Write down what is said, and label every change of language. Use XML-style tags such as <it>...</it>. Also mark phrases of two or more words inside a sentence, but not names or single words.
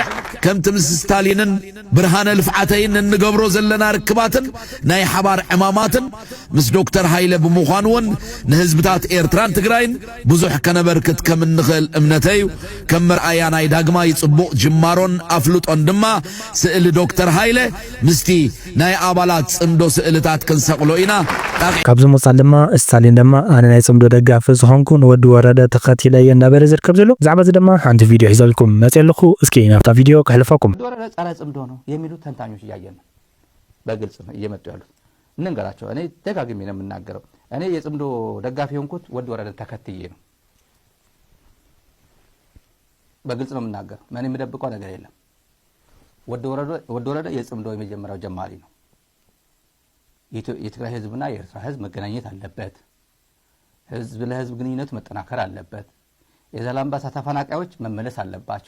<ti>ከምቲ ምስ ስታሊንን ብርሃነ ልፍዓተይን እንገብሮ ዘለና ርክባትን ናይ ሓባር ዕማማትን ምስ ዶክተር ሃይለ ብምዃን እውን ንህዝብታት ኤርትራን ትግራይን ብዙሕ ከነበርክት ከም እንኽእል እምነተይ ከም መርኣያ ናይ ዳግማይ ጽቡቕ ጅማሮን ኣፍልጦን ድማ ስእሊ ዶክተር ሃይለ ምስቲ ናይ ኣባላት ጽምዶ ስእልታት ክንሰቕሎ ኢና ካብዚ መውፃእ ድማ ስታሊን ድማ ኣነ ናይ ጽምዶ ደጋፊ ዝኾንኩ ንወዲ ወረደ ተኸቲለየ እናበለ ዝርከብ ዘሎ ብዛዕባ እዚ ድማ ሓንቲ ቪድዮ ሒዘልኩም መፅእ ኣለኹ እስኪ ናብታ ቪድዮ ከሕልፈኩም</ti> <am>ወረደ ጸረ ጽምዶ ነው የሚሉ ተንታኞች እያየን ነው በግልጽ ነው እየመጡ ያሉት እንንገራቸው እኔ ደጋግሜ ነው የምናገረው እኔ የጽምዶ ደጋፊ ሆንኩት ወዲ ወረደ ተከትዬ ነው በግልጽ ነው የምናገረው ማንም የምደብቀው ነገር የለም ወዲ ወረደ የጽምዶ የመጀመሪያው ጀማሪ ነው የትግራይ ህዝብና የኤርትራ ህዝብ መገናኘት አለበት ህዝብ ለህዝብ ግንኙነት መጠናከር አለበት የዛላምባሳ ተፈናቃዮች መመለስ አለባቸው</am>